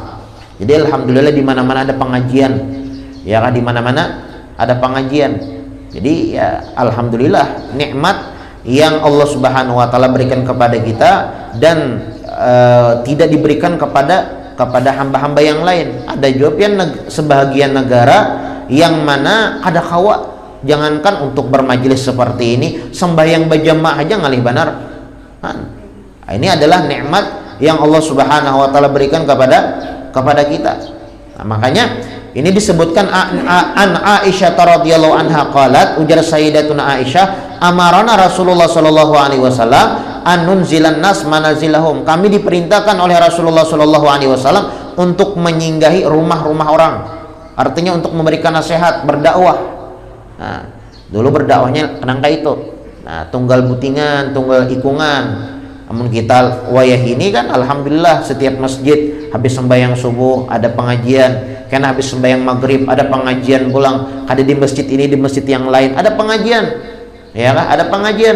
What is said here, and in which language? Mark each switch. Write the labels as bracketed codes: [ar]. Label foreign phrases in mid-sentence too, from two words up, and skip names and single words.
[id] Jadi alhamdulillah di mana-mana ada pengajian, ya kan, di mana-mana ada pengajian. Jadi ya alhamdulillah nikmat yang Allah [ar] سبحانه وتعالى [id] berikan kepada kita, dan tidak diberikan kepada hamba-hamba yang lain. Ada juga sebahagian negara yang mana ada kawa, jangankan untuk bermajelis seperti ini, sembahyang berjamaah aja [bjn] ngalih banar. [id] Ini adalah nikmat yang Allah [ar] سبحانه وتعالى [id] berikan kepada kita. Makanya ini disebutkan [ar] عن عائشة رضي الله عنها قالت, ujar سيدتنا عائشة أمرنا رسول الله صلى الله عليه وسلم أن ننزل الناس منازلهم, [id] kami diperintahkan oleh Rasulullah [ar] صلى الله عليه وسلم [id] untuk menyinggahi rumah-rumah orang. Artinya untuk memberikan nasihat, berdakwah. Dulu berdakwahnya kenangka itu. Tunggal butingan, tunggal ikungan. Namun kita wayah ini kan alhamdulillah setiap masjid habis sembahyang subuh ada pengajian, karena habis sembahyang maghrib ada pengajian pulang, ada di masjid ini, di masjid yang lain ada pengajian, ya kan, ada pengajian.